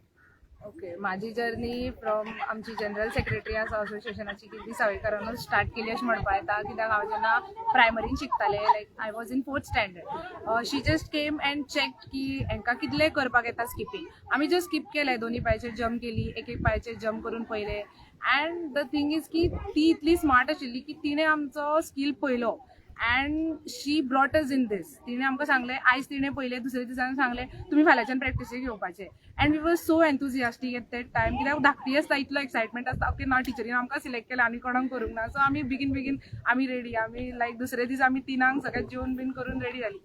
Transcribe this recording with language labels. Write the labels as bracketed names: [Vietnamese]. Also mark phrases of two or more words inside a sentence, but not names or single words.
[Konkani] ओके, माझी [English] journey from [Konkani] आमची जनरल सेक्रेटरी आसा असोसिएशनाची कीर्ती सावयकरानूच स्टार्ट केली अशें म्हणपा येता. कित्याक हांव जेन्ना प्रायमरीन शिकतालें, [English] like I was in 4th standard, she just came and check [Konkani] की हांकां कितलें करपाक येता [English] स्किपींग. [Konkani] आमी जस्ट स्किप केलें, दोनी पांयाचेर जंप केली, एक पांयाचेर जंप करून पयलें. [English] And the thing is [Konkani] की ती इतली स्मार्ट आशिल्ली की तिणें आमचो स्कील पळयलो [English] and she brought us in these. [Konkani] तिणें आमकां सांगलें, आयज तिणें पयलें, दुसऱ्या दिसांनी सांगलें तुमी फाल्यांच्यान प्रॅक्टिसेक येवपाचें. [English] And we were so enthusiastic at that time, [Konkani] कित्याक धाकटी आसता, इतलो एक्सायटमेंट आसता. ओके, ना टिचरीन आमकां सिलेक्ट केला, आनी कोणाक करूंक ना. सो आमी बेगीन आमी रेडी. आमी लायक दुसरे दीस आमी 3 सगळें जेवन बीन करून रेडी जाली.